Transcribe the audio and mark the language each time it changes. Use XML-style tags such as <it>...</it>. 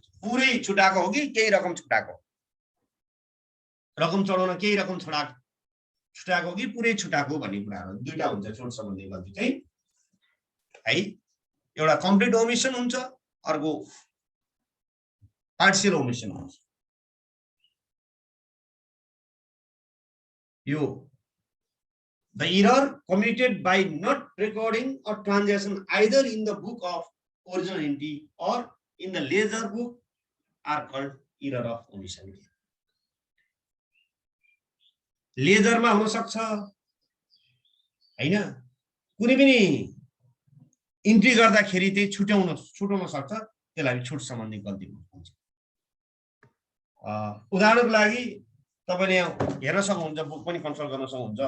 <ne>पुरै छुटाएको हो कि केही रकम छुटाएको, रकम चढाउन केही रकम छुटाएको कि पुरै छुटाएको भन्ने कुराहरू दुईटा हुन्छ छुट सम्बन्धी गल्ती चाहिँ है। एउटा कम्प्लिट ओमिसन हुन्छ, अर्को पार्शियल ओमिसन हुन्छ। यो</ne> <en>the error committed by not recording a transaction either in the book of original entity or in the ledger book are called error of omission.</en> <ne>Laser मा हुन सक्छ हैन, कुनै पनि इन्ट्री गर्दाखेरि चाहिँ छुटाउन सक्छ, त्यसलाई छुट सम्बन्धी गल्ती भन्छ। उदाहरणको लागि तपाईले हेर्न सक्नुहुन्छ, बुक पनि कन्सल्ट गर्न सक्नुहुन्छ।</ne>